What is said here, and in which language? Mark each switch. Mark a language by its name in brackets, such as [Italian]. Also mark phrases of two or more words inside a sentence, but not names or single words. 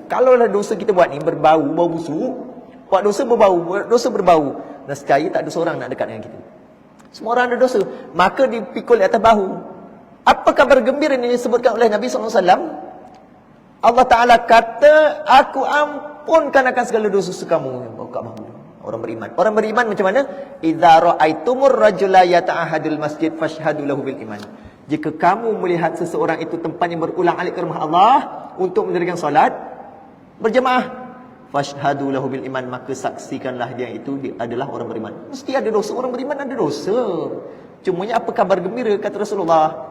[Malay] Kalau dosa kita buat ni berbau, bau busuk, buat dosa berbau, nescaya tak ada seorang nak dekat dengan kita. Semua orang ada dosa. Maka dipikul di atas bahu. Apa kabar gembira yang disebutkan oleh Nabi SAW? Allah Ta'ala kata, aku ampunkan akan segala dosa kamu. Buka bahu. Orang beriman. Orang beriman macam mana? [Arabic] إذا رأيتم الرجل يتعاهد المسجد فاشهدوا له بالإيمان. [Malay] Jika kamu melihat seseorang itu tempatnya berulang-alik ke rumah Allah untuk mendirikan solat berjemaah, [Arabic] فاشهدوا له بالإيمان, [Malay] maka saksikanlah dia itu adalah orang beriman. Mesti ada dosa, orang beriman ada dosa. Cumanya apa kabar gembira kata Rasulullah?